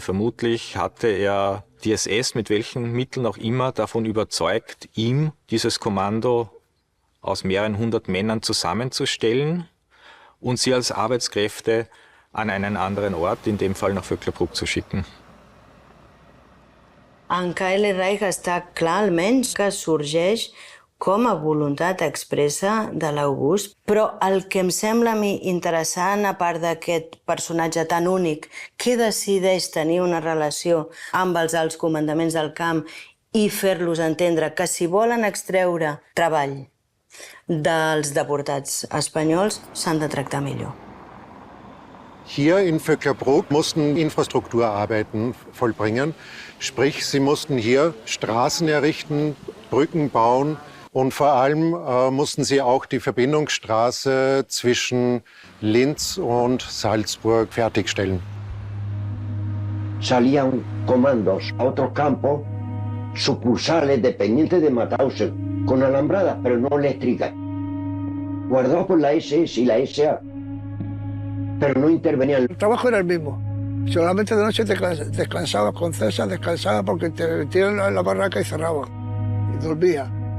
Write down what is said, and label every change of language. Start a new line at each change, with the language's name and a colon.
German: Vermutlich hatte er die SS mit welchen Mitteln auch immer davon überzeugt, ihm dieses Kommando aus mehreren hundert Männern zusammenzustellen und sie als Arbeitskräfte an einen anderen Ort, in dem Fall nach Vöcklabruck, zu schicken.
Catalan: En Kyle Reich està clar almenys que sorgeix com a voluntat expressa de l'August, però el que em sembla a mi interessant, a part d'aquest personatge tan únic que decideix tenir una relació amb els alts comandaments del camp i fer-los entendre que si volen extreure treball dels deportats espanyols s'han de tractar millor.
German: Hier in Vöcklabruck mussten Infrastrukturarbeiten vollbringen. Sprich, sie mussten hier Straßen errichten, Brücken bauen und vor allem mussten sie auch die Verbindungsstraße zwischen Linz und Salzburg fertigstellen.
Spanish: Salían comandos a otros campos, sucursales dependientes de Mauthausen, con alambradas pero no eléctricas, guardados por la SS y la SA, pero no intervenían. El trabajo era el mismo. Solamente de noche descansaba con César, descansaba porque te tiran la barraca y cerraba. Y dormía.